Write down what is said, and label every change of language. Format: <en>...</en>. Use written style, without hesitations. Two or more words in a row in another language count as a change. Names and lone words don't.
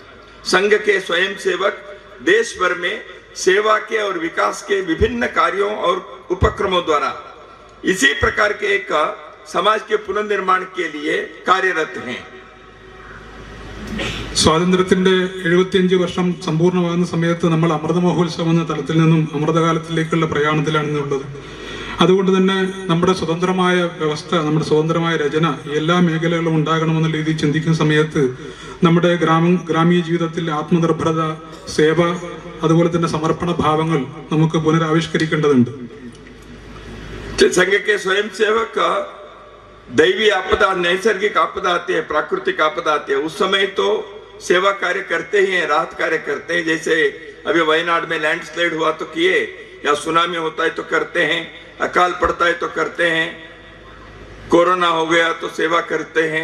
<hi>संघ के स्वयंसेवक देश भर में सेवा के और विकास के विभिन्न कार्यों और उपक्रमों द्वारा इसी प्रकार के एक समाज के पुनर्निर्माण के लिए कार्यरत हैं.</hi> <ml>സ്വാതന്ത്ര്യത്തിന്റെ 75 വർഷം സമ്പൂർണ്ണമാകുന്ന സമയത്ത് നമ്മൾ അമൃത മഹോത്സവം എന്ന തലത്തിൽ നിന്നും അമൃതകാലത്തിലേക്കുള്ള പ്രയാണത്തിലാണെന്നുള്ളത്. അതുകൊണ്ട് തന്നെ നമ്മുടെ സ്വതന്ത്രമായ വ്യവസ്ഥ, നമ്മുടെ സ്വതന്ത്രമായ രചന എല്ലാ മേഖലകളും ഉണ്ടാകണമെന്നുള്ള രീതിയിൽ ചിന്തിക്കുന്ന സമയത്ത് നമ്മുടെ ഗ്രാമീയ ജീവിതത്തിൽ ആത്മനിർഭരത, സേവ, അതുപോലെ തന്നെ സമർപ്പണ ഭാവങ്ങൾ നമുക്ക് പുനരാവിഷ്കരിക്കേണ്ടതുണ്ട്.</ml> <hi>संघ के स्वयंसेवक दैवी आपदा, नैसर्गिक आपदा आती है, प्राकृतिक आपदा आती है, उस समय तो सेवा कार्य करते ही हैं, राहत कार्य करते हैं। जैसे अभी वायनाड में लैंडस्लाइड हुआ तो किए, या सुनामी होता है तो करते हैं, अकाल पड़ता है तो करते हैं, कोरोना हो गया तो सेवा करते हैं।</hi>